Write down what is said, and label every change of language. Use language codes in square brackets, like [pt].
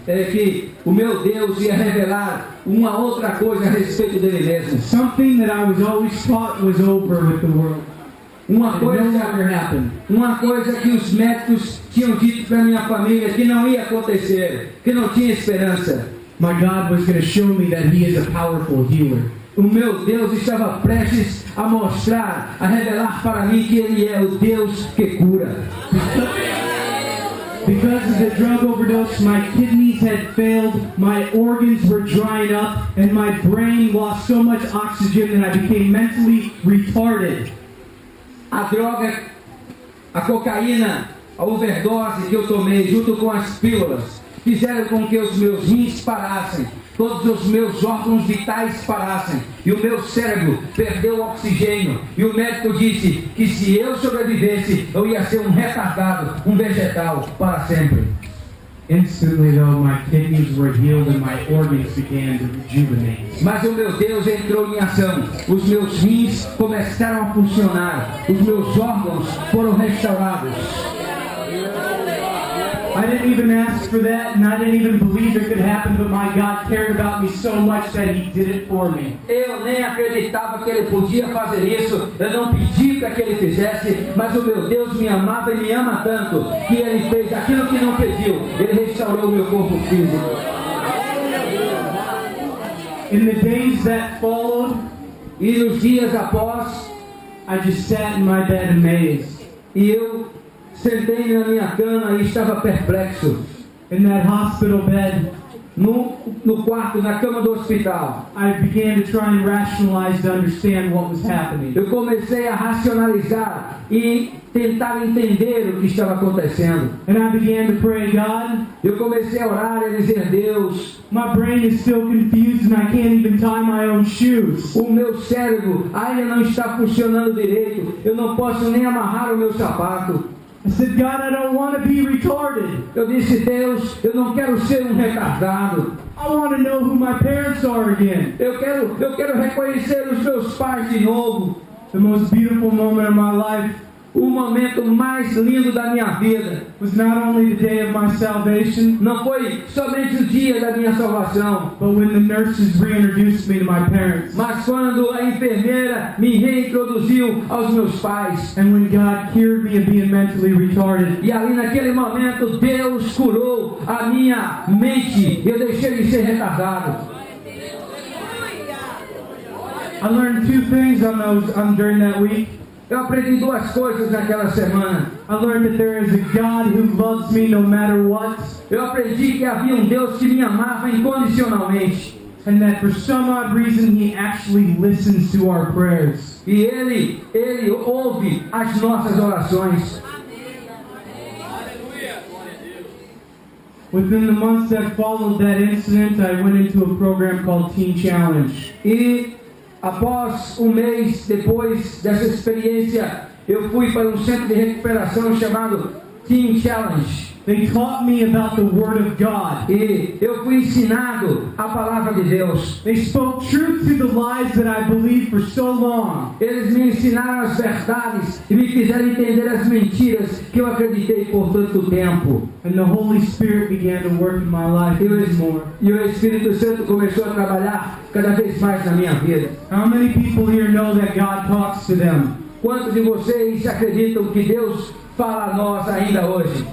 [pt] é que o meu Deus ia revelar uma outra coisa a respeito dele mesmo. [en] Something that I was always taught was over with the world. [pt] Uma [en] It no [pt] coisa, [en] longer happened. [pt] uma coisa que os médicos tinham dito para minha família que não ia acontecer, que não tinha esperança. [en] My God was going to show me that He is a powerful healer. [pt] O meu Deus estava prestes a mostrar, a revelar para mim que Ele é o Deus que cura. [en] Because of the drug overdose, my kidneys had failed, my organs were drying up, and my brain lost so much oxygen that I became mentally retarded. [pt] A droga, a cocaína, a overdose que eu tomei junto com as pílulas fizeram com que os meus rins parassem, todos os meus órgãos vitais parassem e o meu cérebro perdeu o oxigênio. E o médico disse que se eu sobrevivesse, eu ia ser um retardado, um vegetal para sempre. [en] Instantly, though, my kidneys were healed and my organs began to rejuvenate. [pt] Mas o meu Deus entrou em ação. Os meus rins começaram a funcionar. Os meus órgãos foram restaurados. [en] I didn't even ask for that, and I didn't even believe it could happen, but my God cared about me so much that He did it for me. [pt] Eu nem acreditava que Ele podia fazer isso. Eu não pedi para que Ele fizesse, mas o meu Deus me amava e me ama tanto que Ele fez aquilo que não pediu. Ele restaurou o meu corpo físico. [en] In the days that followed, [pt] E nos dias após, [en] I just sat in my bed amazed. [pt] e eu sentei na minha cama e estava perplexo. [en] In that hospital bed, [pt] no quarto, na cama do hospital. [en] I began to try and rationalize to understand what was happening. [pt] Eu comecei a racionalizar e tentar entender o que estava acontecendo. [en] And I began to pray, God, [pt] Eu comecei a orar e a dizer, Deus, [en] my brain is still confused and I can't even tie my own shoes. [pt] o meu cérebro ainda não está funcionando direito. Eu não posso nem amarrar o meu sapato. [en] I said, God, I don't want to be retarded. [pt] Eu disse, Deus, eu não quero ser um retardado. [en] I want to know who my parents are again. [pt] Eu quero reconhecer os meus pais de novo. [en] The most beautiful moment of my life [pt] O momento mais lindo da minha vida [en] was not only the day of my salvation, [pt] não foi somente o dia da minha salvação, [en] but when the nurses reintroduced me to my parents. [pt] mas quando a enfermeira me reintroduziu aos meus pais. [en] And when God cured me of being mentally retarded. [pt] E ali naquele momento Deus curou a minha mente. Eu deixei de ser retardado. [en] I learned two things during that week. [pt] Eu aprendi duas coisas naquela semana. [en] I learned that there is a God who loves me no matter what. [pt] Eu aprendi que havia um Deus que me amava incondicionalmente. [en] And that for some odd reason He actually listens to our prayers. [pt] E Ele ouve as nossas orações. [en] Within the months that followed that incident, I went into a program called Teen Challenge. [pt] E após um mês depois dessa experiência, eu fui para um centro de recuperação chamado Teen Challenge. [en] They taught me about the Word of God. [pt] E eu fui ensinado a palavra de Deus. [en] They spoke truth to the lies that I believed for so long. [pt] Eles me ensinaram as verdades e me fizeram entender as mentiras que eu acreditei por tanto tempo. [en] And the Holy Spirit began to work in my life even more. [pt] E o Espírito Santo começou a trabalhar cada vez mais na minha vida. [en] How many people here know that God talks to them? [pt] Quantos de vocês acreditam que Deus fala a nós ainda hoje?